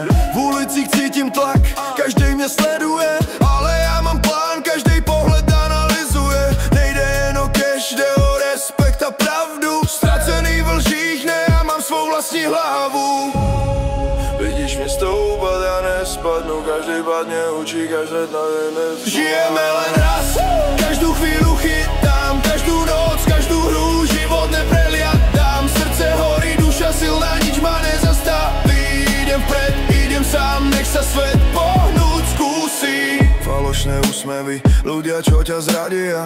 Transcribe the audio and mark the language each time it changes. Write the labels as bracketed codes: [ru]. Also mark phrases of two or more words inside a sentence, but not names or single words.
[cs] V ulicích cítím tlak, každý mě sleduje, ale já mám plán, každý pohled analyzuje. Nejde jen o cash, jde o respekt a pravdu. Ztracený v lžích, ne, já mám svou vlastní hlavu. Vidíš mě stoupat, já nespadnu. Každý pád mě učí, každé dna nezvládnu. [sk] Žijeme len raz, [cs] každou chvíli chytám. Každou noc, každou hru, život nepreliadám. [sk] Srdce horí, duša silná, nič ma nezastaví. Idem vpred, idem sám, nech sa svet pohnúť skúsi. Falošné úsmevy, ľudia čo ťa zradia.